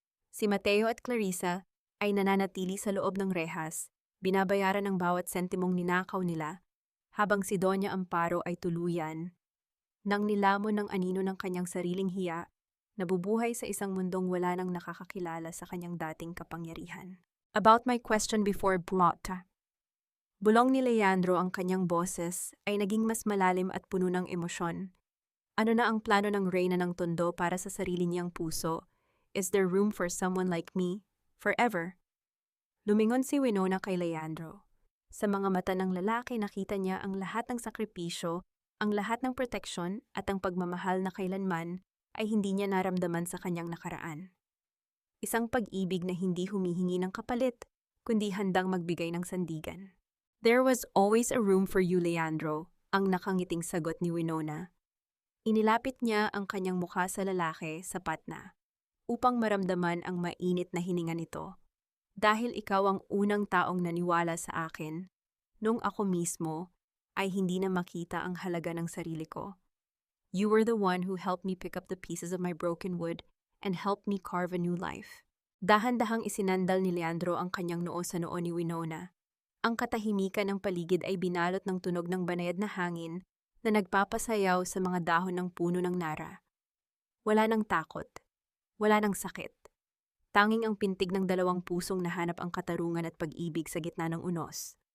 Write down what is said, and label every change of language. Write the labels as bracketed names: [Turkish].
[Filipino] Si Mateo at Clarissa ay nananatili sa loob ng rehas, binabayaran ng bawat sentimong ninakaw nila, habang si Doña Amparo ay tuluyan nang nilamon ng anino ng kanyang sariling hiya, nabubuhay sa isang mundong wala nang nakakakilala sa kanyang dating kapangyarihan. [English] "About my question before Brota." [Filipino] Bulong ni Leandro, ang kanyang boses ay naging mas malalim at puno ng emosyon. Ano na ang plano ng Reyna ng Tondo para sa sarili niyang puso? [English] Is there room for someone like me? Forever? [Filipino] Lumingon si Winona kay Leandro. Sa mga mata ng lalaki nakita niya ang lahat ng sakripisyo, ang lahat ng proteksyon at ang pagmamahal na kailanman ay hindi niya naramdaman sa kanyang nakaraan. Isang pag-ibig na hindi humihingi ng kapalit, kundi handang magbigay ng sandigan. [English] "There was always a room for you, Leandro," [Filipino] ang nakangiting sagot ni Winona. [English] Inilapit niya ang kanyang mukha sa lalaki, sapat na, upang maramdaman ang mainit na hininga nito. [Filipino] "Dahil ikaw ang unang taong naniwala sa akin, nung ako mismo ay hindi na makita ang halaga ng sarili ko. [English] You were the one who helped me pick up the pieces of my broken wood and helped me carve a new life." [Filipino] Dahan-dahang isinandal ni Leandro ang kanyang noo sa noo ni Winona. Ang katahimikan ng paligid ay binalot ng tunog ng banayad na hangin na nagpapasayaw sa mga dahon ng puno ng nara. Wala nang takot. Wala nang sakit. Tanging ang pintig ng dalawang pusong nahanap ang katarungan at pag-ibig sa gitna ng unos.